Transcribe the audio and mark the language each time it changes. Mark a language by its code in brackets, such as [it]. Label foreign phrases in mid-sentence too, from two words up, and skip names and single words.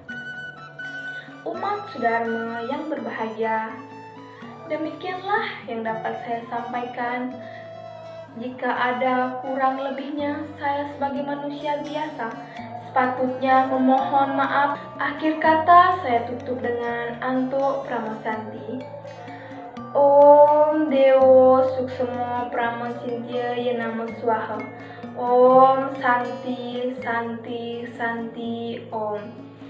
[id] Umat Sudarma yang berbahagia, demikianlah yang dapat saya sampaikan. Jika ada kurang lebihnya, saya sebagai manusia biasa sepatutnya memohon maaf. Akhir kata saya tutup dengan Anto Pramosanti. [sa] Om Dewo Suksemo Pramocintya Yenama Swaha. Om Santi Santi Santi Om.